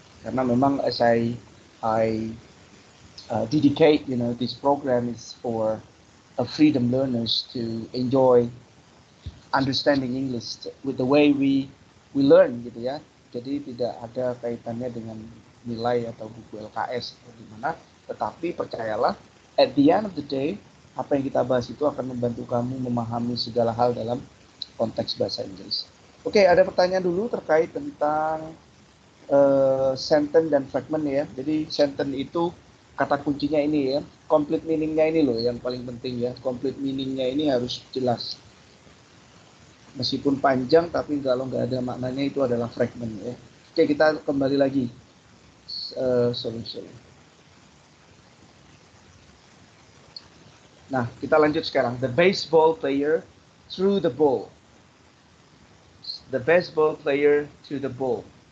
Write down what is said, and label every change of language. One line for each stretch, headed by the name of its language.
Indonesian: Karena memang
English: as I dedicate, this program is for freedom learners to enjoy understanding English with the way we learn
Indonesian: gitu ya. Jadi tidak ada kaitannya dengan nilai atau buku LKS atau gimana, tetapi percayalah
English: at the end of the day
Indonesian: apa yang kita bahas itu akan membantu kamu memahami segala hal dalam konteks bahasa Inggris. Oke, ada pertanyaan dulu terkait tentang sentence dan fragment ya. Jadi sentence itu kata kuncinya ini ya, complete meaningnya ini loh yang paling penting ya. Complete meaningnya ini harus jelas. Meskipun panjang tapi kalau nggak ada maknanya itu adalah fragment ya. Oke, kita kembali lagi. Sorry. Nah, kita lanjut sekarang.
English: The baseball player threw the ball. The baseball player to the ball.